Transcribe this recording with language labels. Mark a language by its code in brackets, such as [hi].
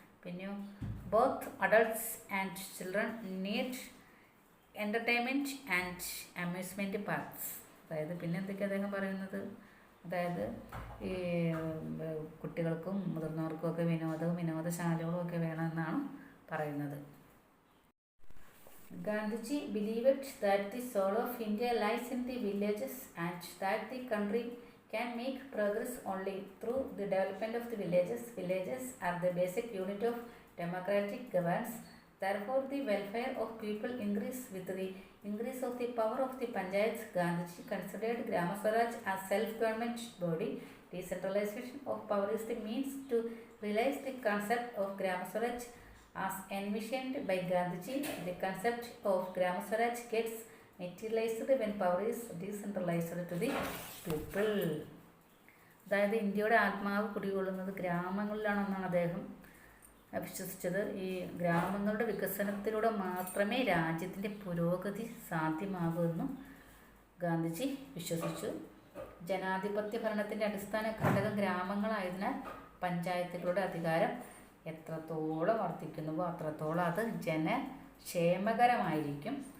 [ml] പിന്നെ [en] Both adults and children need entertainment and amusement parks. [ml] അതായത് പിന്നെ എന്തൊക്കെയാണ് അദ്ദേഹം പറയുന്നത്, അതായത് ഈ കുട്ടികൾക്കും മുതിർന്നവർക്കും ഒക്കെ വിനോദശാലകളും ഒക്കെ വേണമെന്നാണ് പറയുന്നത്. [en] Gandhiji believed that the soul of India lies in the villages and that the country can make progress only through the development of the villages. Villages are the basic unit of democratic governance. Therefore, the welfare of people increase with the increase of the power of the panchayats. Gandhiji considered Gram Swaraj as self-government body. Decentralization of power is the means to realize the concept of Gram Swaraj as envisioned by Gandhiji. The concept of Gram Swaraj gets materialized when power is decentralized to the people. [ml] അതായത് ഇന്ത്യയുടെ ആത്മാവ് കുടികൊള്ളുന്നത് ഗ്രാമങ്ങളിലാണെന്നാണ് അദ്ദേഹം വിശ്വസിച്ചത്. ഈ ഗ്രാമങ്ങളുടെ വികസനത്തിലൂടെ മാത്രമേ രാജ്യത്തിൻ്റെ പുരോഗതി സാധ്യമാകൂ എന്നും ഗാന്ധിജി വിശ്വസിച്ചു. ജനാധിപത്യ ഭരണത്തിൻ്റെ അടിസ്ഥാന ഘടകം ഗ്രാമങ്ങളായതിനാൽ പഞ്ചായത്തുകളുടെ അധികാരം എത്രത്തോളം വർദ്ധിക്കുന്നുവോ അത്രത്തോളം അത് ജനക്ഷേമകരമായിരിക്കും.